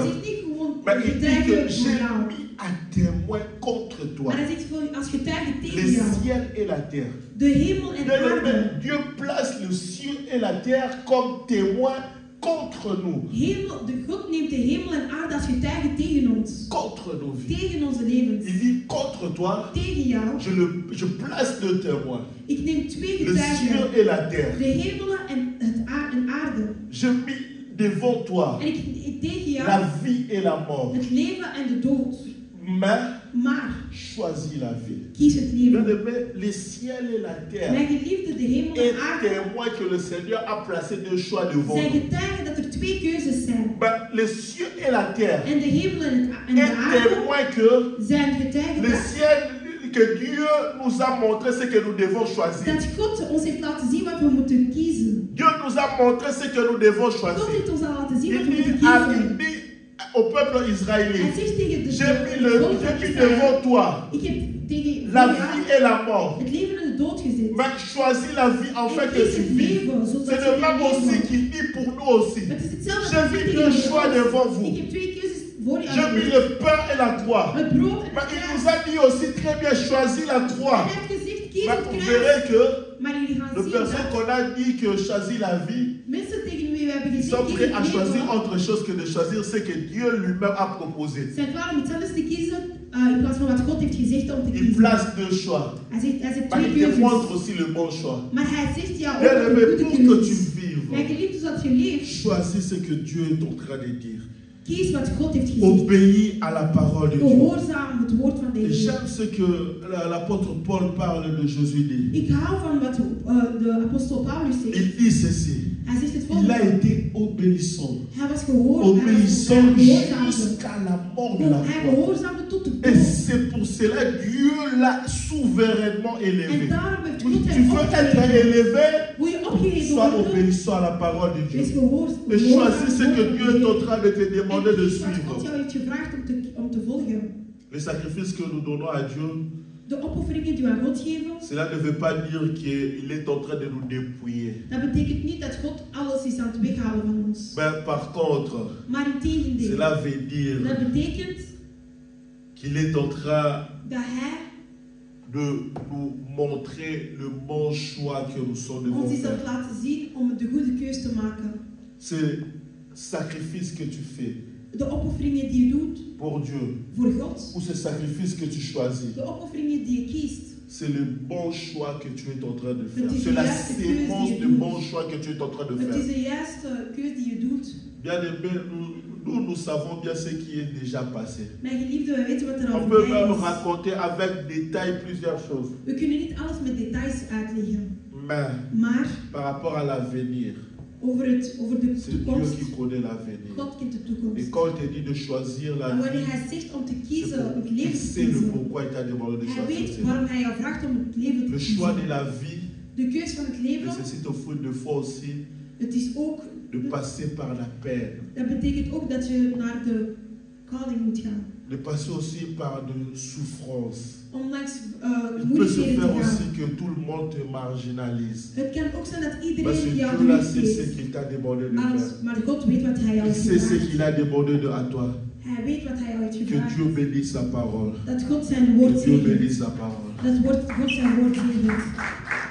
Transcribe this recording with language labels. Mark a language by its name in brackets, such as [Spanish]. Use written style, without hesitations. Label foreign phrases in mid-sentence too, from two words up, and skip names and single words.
[Dutch] zegt niet gewoon [French] Mais il dit [Dutch] getuige [French] que [Dutch] voor [French] j'ai [Dutch] jou. [French] mis à témoin contre toi [Dutch] Maar hij zegt als getuige [French] le [Dutch] tegen jou. [French] ciel et la terre. [Dutch] De hemel en de aarde. [French] Dieu place le ciel et la terre comme témoins contre nous, [Dutch] God neemt de hemel en aarde als getuige tegen ons. [French] contre nos vies. [Dutch] Tegen onze levens. [French] Il dit contre toi, [Dutch] Tegen jou. [French] je place deux témoins, [Dutch] Ik neem twee [French] le ciel [Dutch] getuigen. [French] et la terre. [Dutch] De hemelen en aarde. [French] Je mis devant toi [Dutch] En ik tegen jou [French] la vie et la mort. [Dutch] het leven en de dood. Maar [French] Choisis la vie. [Dutch] kies het leven. [French] Le ciel et la terre [Dutch] Mijn geliefde, de hemel [French] est [Dutch] en aarde [French] témoin que le Seigneur a placé deux choix devant [Dutch] zijn [French] nous. [Dutch] getuigen dat er twee keuzes zijn. [French] Mais le ciel et la terre [Dutch] En de hemel en de [French] est [Dutch] aarde [French] témoin que [Dutch] zijn getuigen [French] le ciel, que Dieu nous a montré ce que nous devons choisir. [Dutch] dat God ons heeft laten zien wat we moeten kiezen. [French] Dieu nous a montré ce que nous devons [Dutch] God [French] choisir. [Dutch] heeft ons al laten zien wat [French] Il [Dutch] we moeten [French] dit, [Dutch] kiezen. [French] au peuple [Dutch] Hij [French] israélien, [Dutch] zegt tegen de [French] j'ai mis [Dutch] volk van [French] devant [Dutch] Israël, [French] toi [Dutch] ik heb tegen [French] la [Dutch] jou [French] vie et la mort. [Dutch] het leven en de dood gezet. [French] dit. Mais choisis la vie en fait que [Dutch] kies [French] tu [Dutch] het [French] vis. [Dutch] leven zodat [French] C'est [Dutch] je [French] le même [Dutch] leven. [French] aussi qui dit pour nous aussi. [Dutch] Het is hetzelfde [French] J'ai [Dutch] als [French] mis [Dutch] ik [French] deux [Dutch] tegen [French] choix [Dutch] jullie [French] devant [Dutch] zeg. [French] vous. [Dutch] Ik heb twee keuzes voor je [French] J'ai mis le pain et la croix. [Dutch] Het brood en [French] Mais [Dutch] het [French] il [Dutch] kruis. [French] nous a dit aussi très bien, choisis la croix. [Dutch] Hij heeft gezegd, kies [French] Mais [Dutch] het [French] vous [Dutch] kruis. [French] verrez que [Dutch] Maar jullie gaan [French] les [Dutch] zien [French] personnes [Dutch] dat [French] qu'on a dit que choisis la vie, [Dutch] mensen tegen wie we hebben [French] ils [Dutch] gezegd, [French] sont [Dutch] kies [French] prêts à [Dutch] het [French] choisir [Dutch] leven, [French] autre chose que de choisir ce que Dieu lui-même a proposé. [Dutch] zijn klaar om iets anders te kiezen in plaats van wat God heeft gezegd om te [French] Il [Dutch] kiezen. [French] place deux choix. [Dutch] Hij zegt [French] Mais [Dutch] twee [French] il te [Dutch] keuzes. [French] montre aussi le bon choix. [Dutch] Maar hij zegt ja ook [French] Bien [Dutch] een [French] aimé, [Dutch] goede [French] pour que tu [Dutch] keuzes. [French] vives, [Dutch] Mijn geliefde, zodat je leeft, [French] choisis ce que Dieu est en train de dire. [Dutch] kies wat God heeft gezegd. [French] Obéis à la parole de Dieu. [Dutch] Gehoorzaam het woord van de [French] Et [Dutch] Heer. [French] j'aime ce que l'apôtre Paul parle de Jésus dit. [Dutch] Ik hou van wat de apostel Paulus zegt. [French] Il dit ceci. [Dutch] Hij zegt het [French] Il a [Dutch] volgende. [French] été obéissant. [Dutch] Hij was gehoorzaam. [French] Obéissant [Dutch] Hij [French] jusqu'à la mort de la [Dutch] Hij [French] croix. [Dutch] gehoorzaamde tot de [French] Et [Dutch] dood. [French] c'est pour cela que Dieu l'a souverainement [Dutch] En [French] élevé. [Dutch] daarom heeft [French] Tu [Dutch] God [French] veux [Dutch] hem [French] être [Dutch] opgeheven. [French] élevé, [Dutch] Wil je opgeheven [French] sois [Dutch] worden? [French] obéissant à la parole de [Dutch] Wees [French] Dieu. [Dutch] gehoorzaam. [French] Et choisis ce que Dieu est en train de te demander de [Dutch] En kies wat God [French] suivre. [Dutch] jou heeft gevraagd om te volgen. [French] Les sacrifices que nous donnons à Dieu, [Dutch] De opofferingen die we aan God geven, [French] cela ne veut pas dire qu'il est en train de nous dépouiller. [Dutch] dat betekent niet dat God alles is aan het weghalen van ons. [French] Mais par contre, [Dutch] Maar in tegendeel, [French] cela veut dire [Dutch] dat betekent [French] qu'il est en train [Dutch] dat Hij [French] de nous montrer le bon choix que nous sommes devant [Dutch] ons is aan [French] faire. [Dutch] het laten zien om de goede keus te maken. [French] C'est sacrifice que tu fais [Dutch] De opofferingen die je doet [French] pour Dieu, [Dutch] voor God, [French] ou ce sacrifice que tu choisis, [Dutch] de opofferingen die je kiest, [French] c'est le bon choix que tu es en train de faire. [Dutch] Het is [French] C'est la [Dutch] de juiste keuze [French] sémence [Dutch] die je [French] de [Dutch] doet. [French] bon choix que tu es en train de [Dutch] het is [French] faire. [Dutch] de juiste keus die je doet. [French] Bien aimé, nous savons bien ce qui est déjà passé. [Dutch] Mijn geliefde, we weten wat er al [French] On peut [Dutch] voorbij [French] même [Dutch] is. [French] raconter avec détail plusieurs choses. [Dutch] We kunnen niet alles met details uitleggen, [French] Mais [Dutch] maar [French] par rapport à l'avenir, [Dutch] over de [French] c'est Dieu [Dutch] toekomst, [French] qui connaît l'avenir. [Dutch] God kent de [French] Et [Dutch] toekomst. [French] quand il te dit de choisir la [Dutch] En wanneer [French] vie, [Dutch] hij zegt om te [French] c'est [Dutch] kiezen, het [French] pour- il [Dutch] leven te [French] sait le [Dutch] kiezen, [French] pourquoi il t'a demandé de [Dutch] hij [French] choisir [Dutch] weet [French] cela. [Dutch] waarom hij jou vraagt om het leven te [French] Le choix de [Dutch] kiezen. [French] la vie [Dutch] De keus van het leven, [French] nécessite au fruit de foi aussi [Dutch] het is ook, [French] de passer par la peine, [Dutch] dat betekent ook dat je naar de calling moet gaan. [French] de passer aussi par de souffrance. [Dutch] Om langs [French] Il peut se [Dutch] moeilijkheden [French] faire [Dutch] te [French] aussi [Dutch] gaan. [French] que tout le monde te marginalise. [Dutch] Het kan ook zijn dat [French] Parce que [Dutch] iedereen jou [French] Dieu là, [Dutch] niet [French] c'est ce [Dutch] weet. [French] qu'il t'a demandé de faire. [Dutch] Maar God weet wat hij jou [French] Il [Dutch] heeft [French] sait ce [Dutch] gevraagd. [French] qu'il a demandé à toi. [Dutch] Hij weet wat hij jou heeft [French] Que [Dutch] gevraagd. [French] Dieu bénisse sa parole. [Dutch] Dat God zijn woord [French] Que Dieu [Dutch] zegent. [French] bénisse sa parole. [Dutch] Dat God zijn woord zegent.